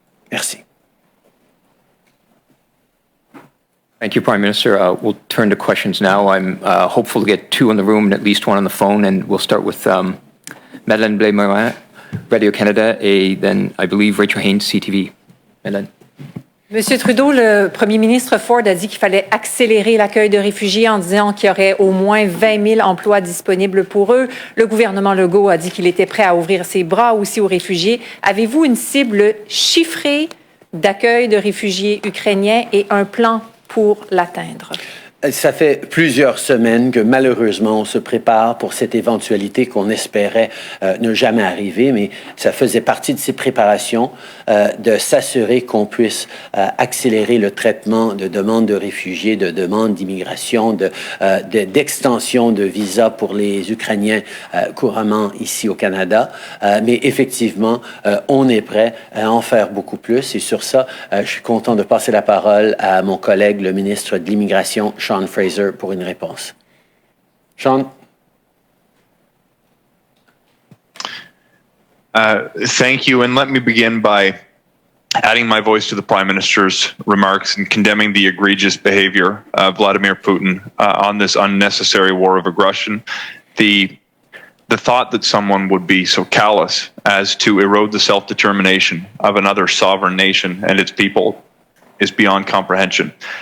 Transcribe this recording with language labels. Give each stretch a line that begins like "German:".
French: Merci.
English: Thank you, Prime Minister. We'll turn to questions now. I'm hopeful to get two in the room and at least one on the phone, and we'll start with Madeleine Blais-Morin, Radio-Canada, et then, I believe, Rachel Haynes, CTV. Madeleine.
French: Monsieur Trudeau, le premier ministre Ford a dit qu'il fallait accélérer l'accueil de réfugiés en disant qu'il y aurait au moins 20 000 emplois disponibles pour eux. Le gouvernement Legault a dit qu'il était prêt à ouvrir ses bras aussi aux réfugiés. Avez-vous une cible chiffrée d'accueil de réfugiés ukrainiens et un plan pour l'atteindre? Ça fait plusieurs semaines que malheureusement on se prépare pour cette éventualité qu'on espérait ne jamais arriver, mais ça faisait partie de ces préparations de s'assurer qu'on puisse accélérer le traitement de demandes de réfugiés, de demandes d'immigration, d'extension de visas pour les Ukrainiens couramment ici au Canada. Mais effectivement, on est prêt à en faire beaucoup plus et sur ça, je suis content de passer la parole à mon collègue, le ministre de l'Immigration, Sean Fraser, pour une réponse. Sean?
English: Thank you, and let me begin by adding my voice to the Prime Minister's remarks and condemning the egregious behavior of Vladimir Putin on this unnecessary war of aggression. The thought that someone would be so callous as to erode the self-determination of another sovereign nation and its people is beyond comprehension.